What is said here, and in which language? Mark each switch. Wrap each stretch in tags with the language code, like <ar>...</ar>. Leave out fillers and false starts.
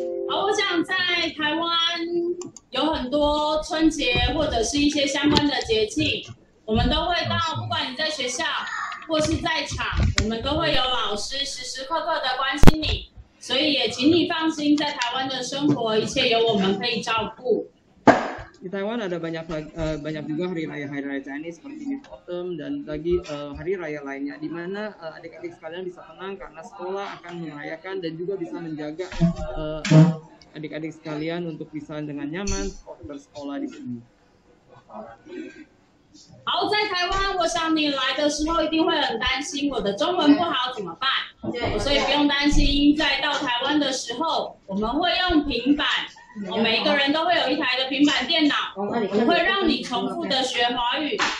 <zh>我想在台湾有很多春节或者是一些相关的节庆，我们都会到，不管你在学校或是在场，我们都会有老师时时刻刻的关心你，所以也请你放心，在台湾的生活一切有我们可以照顾。</zh> <id>Di Taiwan ada banyak juga hari raya Chinese seperti Mid Autumn dan lagi hari raya lainnya, di mana adik-adik sekalian bisa tenang karena sekolah akan merayakan dan juga bisa menjaga adik-adik sekalian untuk bisa dengan nyaman bersekolah di sini.</id> <zh>好，在台湾，我想你来的时候一定会很担心我的中文不好怎么办？所以不用担心，在到台湾的时候，我们会用平板。每一个人都会有一台的平板电脑，我会让你重复的学华语。</zh>